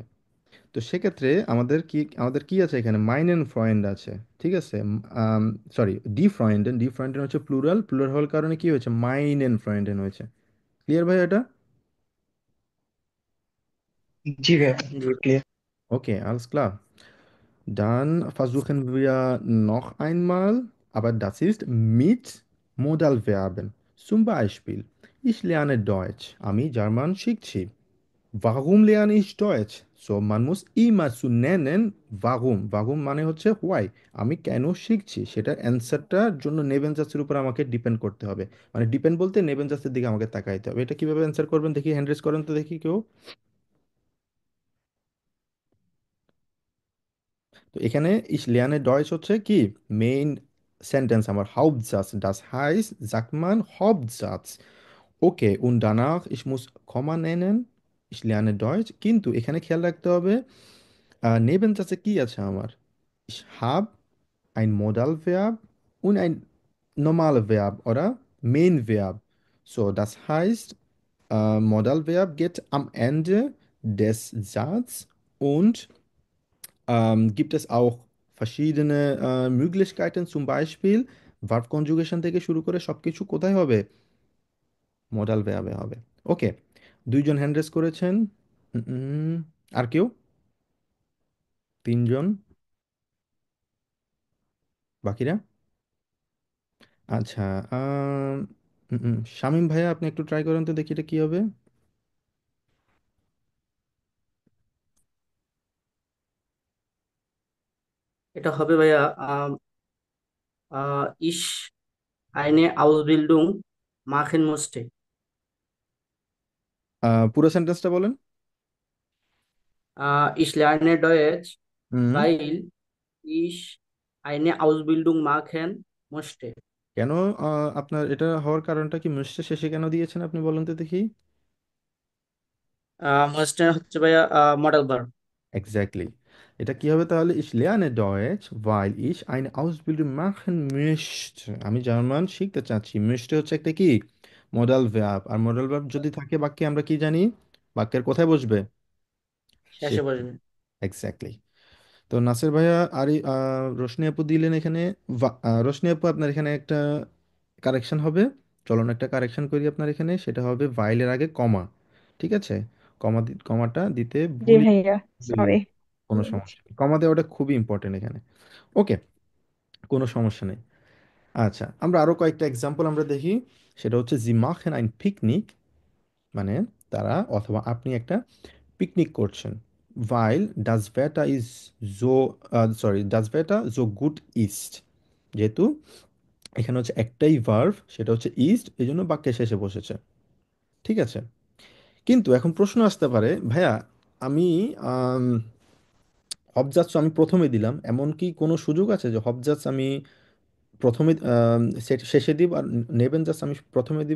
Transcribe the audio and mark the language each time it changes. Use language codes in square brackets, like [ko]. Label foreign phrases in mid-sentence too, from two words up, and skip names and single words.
[bn] তো সেক্ষেত্রে আমাদের কি আছে এখানে, [de] meinen Freund [bn] আছে, ঠিক আছে? সরি, [de] die Freunden [bn] হচ্ছে প্লুরাল, প্লুরাল হওয়ার কারণে কি হয়েছে, [de] meinen Freunden [bn] হয়েছে। ক্লিয়ার ভাই এটা? জি ভাই, জি। ক্লিয়ার। [de] Okay, alles klar. Dann versuchen wir noch einmal, aber das ist mit Modalverben. Zum Beispiel, ich lerne Deutsch. [bn] আমি জার্মান শিখছি। [de] Warum lerne ich Deutsch? So, man muss immer zu nennen, warum. [bn] Warum মানে হচ্ছে why। আমি কেন শিখছি সেটার অ্যান্সারটার জন্য নেবেনজাসের উপর আমাকে ডিপেন্ড করতে হবে। মানে ডিপেন্ড বলতে নেবেনজাসের দিকে আমাকে তাকাইতে হবে। এটা কিভাবে অ্যান্সার করবেন দেখি, [en] hand raise [bn] করেন তো দেখি কেউ। তো এখানে [de] ich lerne Deutsch [bn] হচ্ছে কি, [en] main Sentence [de] haben wir Hauptsatz. Das heißt, sagt man Hauptsatz. Okay, und danach, ich muss Komma nennen. Ich lerne Deutsch. [bn] কিন্তু এখানে খেয়াল রাখতে হবে নেবেনটাতে কি আছে আমার? [de] Ich habe ein Modalverb und ein normales Verb oder [en] Main Verb. [de] So, das heißt, Modalverb geht am Ende des Satzes und gibt es auch verschiedene Möglichkeiten, zum Beispiel [en] Verb Conjugation [bn] থেকে শুরু করে সবকিছু কোথায় হবে? [en] modal verb [bn] হবে। ওকে, দুইজন [en] hand raise [bn] করেছেন। উম, উম, আর কেউ? তিনজন বাকিরা? আচ্ছা, শামীম ভাইয়া আপনি একটু ট্রাই করেন তো দেখি এটা কি হবে। এটা হবে ভাইয়া [de] ich eine Ausbildung machen müsste. [bn] পুরো সেন্টেন্সটা বলেন। [de] Ich lerne Deutsch, হুম। weil ich eine Ausbildung machen möchte. [bn] কেন আপনার এটা হওয়ার কারণটা কি? মিস্টার শেষে কেন দিয়েছেন আপনি বলেন তো দেখি। Möchte হচ্ছে ভাইয়া [en] model verb. [bn] এক্স্যাক্টলি। এটা কি হবে তাহলে? [de] Ich lerne Deutsch, weil ich eine Ausbildung machen möchte। [bn] আমি জার্মান শিখতে চাচ্ছি। möchte হচ্ছে একটা কি [en] modal verb, [bn] আর [en] modal verb [bn] যদি থাকে বাক্যে আমরা কি জানি? বাক্যের কোথায় বসবে? শেষে শেষ। বসবে। এক্স্যাক্টলি। তো নাসির ভাইয়া আর রোশনি আপু দিলেন এখানে। রোশনি আপু আপনার এখানে একটা কারেকশন হবে। চলুন একটা কারেকশন করি আপনার এখানে, সেটা হবে ভাইলের আগে কমা। ঠিক আছে? কমাটা দিতে জি ভুল। ভাইয়া, সরি। কোনো সমস্যা নেই, কমা দেওয়াটা খুবই ইম্পর্টেন্ট এখানে। ওকে, কোনো সমস্যা নেই। আচ্ছা, আমরা আরো কয়েকটা এক্সাম্পল আমরা দেখি। সেটা হচ্ছে [de] Sie machen ein Picknick, [bn] মানে তারা অথবা আপনি একটা পিকনিক করছেন। [de] weil das Wetter ist so sorry, das Wetter so gut ist, [bn] যেহেতু এখানে হচ্ছে একটাই ভার্ব, সেটা হচ্ছে ইস্ট, এই জন্য বাক্যের শেষে বসেছে। ঠিক আছে? কিন্তু এখন প্রশ্ন আসতে পারে, ভাইয়া আমি হবজার্স আমি প্রথমে দিলাম, এমন কি কোনো সুযোগ আছে যে হবজার্স আমি প্রথমে শেষে দিব আর নেবেন জাস্ট আমি প্রথমে দিব?